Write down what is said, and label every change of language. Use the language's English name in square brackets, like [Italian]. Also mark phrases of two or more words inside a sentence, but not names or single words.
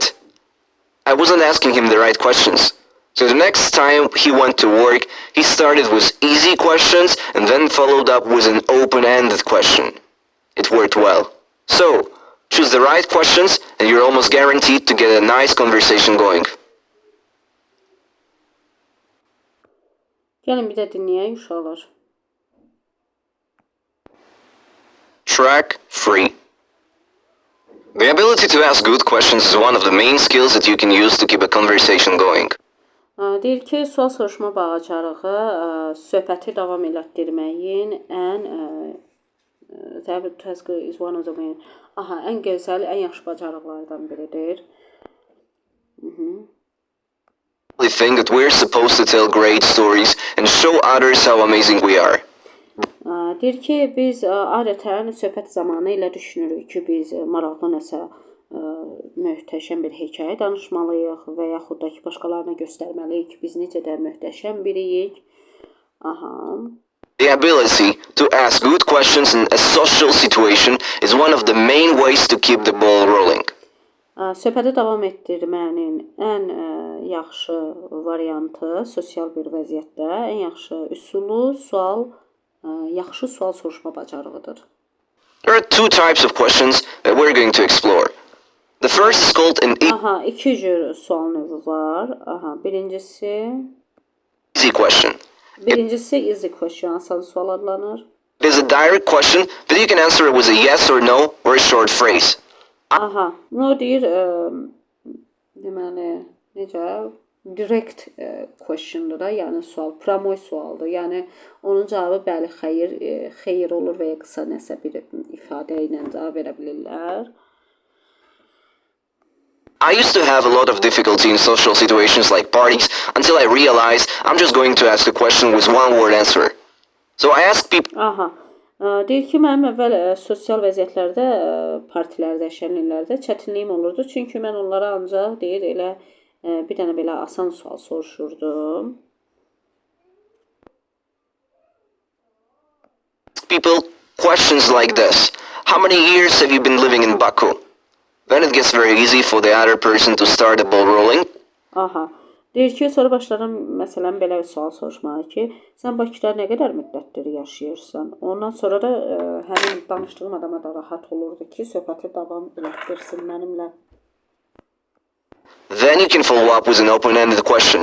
[English] I wasn't asking him the right questions. So the next time he went to work, he started with easy questions and then followed up with an open-ended question. It worked well. So, choose the right questions and you're almost guaranteed to get a nice conversation going. [Azerbaijani] Gəlin bir də dinləyək uşaqlar. [English] Track 3. The ability to ask good questions is one of the main skills that you can use to keep a conversation going. [Azerbaijani] Deyir ki, sual soruşma bacarığı söhbəti davam elətdirməyin [English] is one of the main. [Azerbaijani] Ən gözəl, ən yaxşı bacarıqlardan biridir. [English] We think that we're supposed to tell great stories and show others how amazing we are. [Azerbaijani] Deyir ki, biz adətən söhbət zamanı ilə düşünürük ki, biz maraqlı nəsə möhtəşəm bir hekayə danışmalıyıq və yaxud da ki, başqalarına göstərməliyik ki, biz necə də möhtəşəm biriyik. [English] The ability to ask good questions in a social situation is one of the main ways to keep the ball rolling. [Azerbaijani] Söhbəti davam etdirmənin ən yaxşı variantı sosial bir vəziyyətdə, ən yaxşı üsulu yaxşı sual soruşma bacarığıdır. [English] There are two types of questions that we're going to explore. The first is called an [Azerbaijani] iki cür sual növü var. Birincisi [English] easy question. Easy question, [Azerbaijani] asan sual adlanır. [English] It is a direct question that you can answer it with a yes or no or a short phrase. [Azerbaijani] No deyir, deməli, necə? [English] Direct questiondur [Azerbaijani] da, yəni sual, promoy sualdır. Yəni onun cavabı bəli, xeyir olur və ya qısa nəsə bir ifadə ilə cavab verə bilirlər. [English] I used to have a lot of difficulty in social situations like parties until I realized I'm just going to ask a question with one word answer. So I asked people. [Azerbaijani] Deyir ki, mənim əvvəl sosial vəziyyətlərdə, partilərdə, şənliklərdə çətinliyim olurdu. Çünki mən onlara ancaq deyir elə bir dənə belə asan sual soruşurdum. [English] People questions like this. How many years have you been living in Baku? Then it gets very easy for the other person to start the ball rolling. [Azerbaijani] Deyir ki, sonra başladım məsələn belə bir sual soruşmağa ki, sən Bakıda nə qədər müddətdir yaşayırsan? Ondan sonra da həmin danışdığım adama da rahat olurdu ki, söhbəti davam elətdirsin mənimlə. [English] Then you can follow up with an open-ended question.